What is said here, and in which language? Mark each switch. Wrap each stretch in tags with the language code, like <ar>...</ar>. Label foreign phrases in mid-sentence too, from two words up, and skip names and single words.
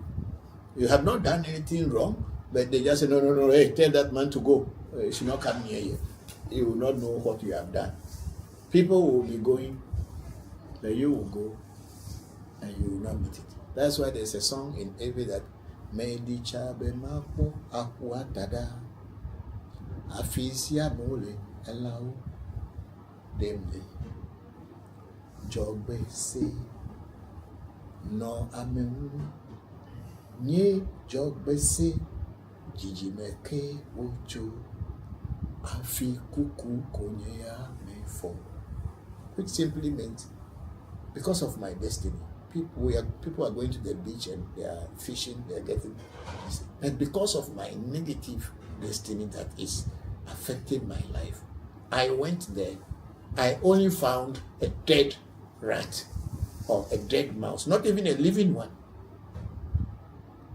<en>You have not done anything wrong, but they just say, no, hey, tell that man to go. He should not come near you. You will not know what you have done. People will be going, but you will go, and you will not meet it. That's why there's a song in Ewe that</en> <ee>Medi chabe mapo akwa dada afisia mole elau demle jogbe se no amemu nye jogbe se jijimeke ocho afi kuku konyeya mefo,</ee> <en>which simply meant because of my destiny. People are going to the beach and they are fishing, they are getting, and because of my negative destiny that is affecting my life, I went there. I only found a dead rat or a dead mouse, not even a living one.</en>